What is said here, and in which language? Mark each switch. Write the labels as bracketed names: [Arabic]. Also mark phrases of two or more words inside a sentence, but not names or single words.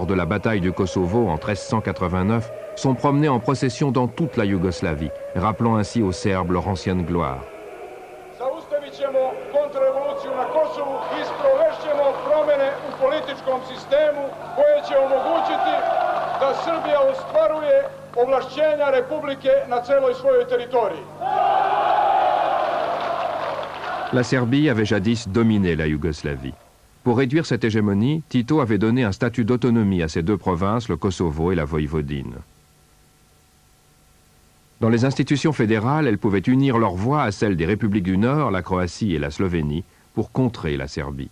[French] de la bataille du Kosovo en 1389, sont promenés en procession dans toute la Yougoslavie, rappelant ainsi aux Serbes leur ancienne gloire. [Serbian] Zaustavit ćemo kontrarevoluciju na Kosovu i sprovešćemo promjene u političkom sistemu koje će omogućiti da Srbija ostvaruje ovlašćenja Republike na celoj svojoj teritoriji. [French] La Serbie avait jadis dominé la Yougoslavie. Pour réduire cette hégémonie, Tito avait donné un statut d'autonomie à ces deux provinces, le Kosovo et la Voïvodine. Dans les institutions fédérales, elles pouvaient unir leur voix à celles des républiques du Nord, la Croatie et la Slovénie, pour contrer la Serbie.